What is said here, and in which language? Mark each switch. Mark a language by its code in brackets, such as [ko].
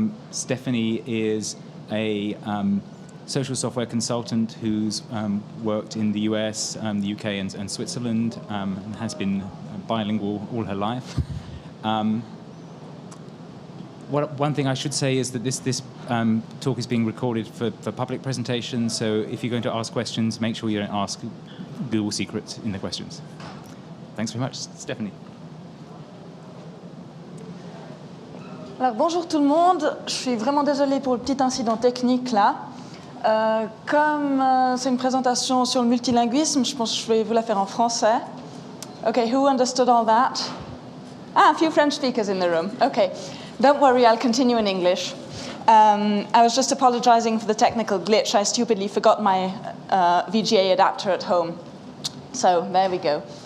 [en] Stephanie is a social software consultant who's worked in the US, the UK, and Switzerland, and has been bilingual all her life. One thing I should say is that this talk is being recorded for public presentation, so if you're going to ask questions, make sure you don't ask Google secrets in the questions. Thanks very much, Stephanie. [fr] Alors, bonjour tout le monde, je suis vraiment désolée pour le petit incident technique là. Comme c'est une présentation sur le multilinguisme, je pense que je vais vous la faire en français. [en] Okay, who understood all that? A few French speakers in the room. Okay, don't worry, I'll continue in English. I was just apologizing for the technical glitch. I stupidly forgot my VGA adapter at home. So there we go.